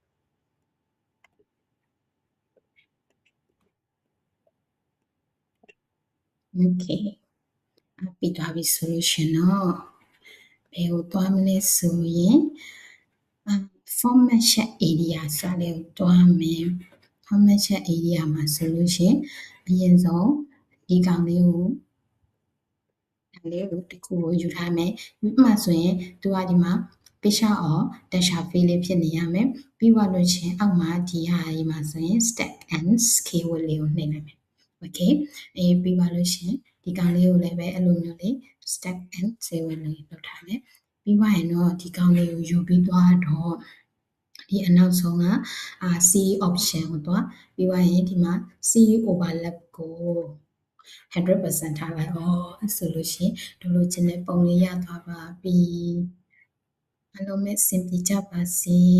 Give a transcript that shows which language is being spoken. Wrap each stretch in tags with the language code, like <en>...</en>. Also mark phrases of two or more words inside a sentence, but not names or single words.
<my>okay ပြီးသွားပြီဆိုလို့ရှင်တော့ဘယ်ကိုသွားမလဲဆိုရင်</my> <en>format chat area</en> <my>ဆိုတာလေးကိုတွားမယ်</my> <en>format chat area</en> <my>မှာဆိုလို့ရှင်အရင်ဆုံးဒီကောင်လေးကိုတစ်ခုကိုယူထားမယ်ဥပမာဆို ရင်သူကဒီမှာ</my> <en>picture or dasher fill</en> <my>လေးဖြစ်နေရမယ်ပြီးသွားလို့ချင်းအောက်မှာဒီဟာကြီးမှာဆိုရင် stack</my> <en>and scale</en> <my>လေးကိုနှိပ်လိုက်မယ် okay ပြီးသွားလို့ရှင်ဒီကောင်လေးကိုလည်းပဲအဲ့လိုမျိုးလေး</my> <en>stack and scale</en> <my>လေးလုပ်ထားမယ်ပြီးသွားရင်တော့ဒီကောင်လေးကိုယူပြီးသွားတော့ဒီအနောက်ဆုံးက</my> <en>C option</en> <my>ကိုသွားပြီးသွားရင်ဒီမှာ</my> <en>C overlap</en> <my>ကို100% ထားလိုက်ဆိုလို့ရှိရင်တို့လိုချင်တဲ့ပုံလေးရသွားပါပြီအားလုံးပဲအဆင်ပြေကြပါစေ</my>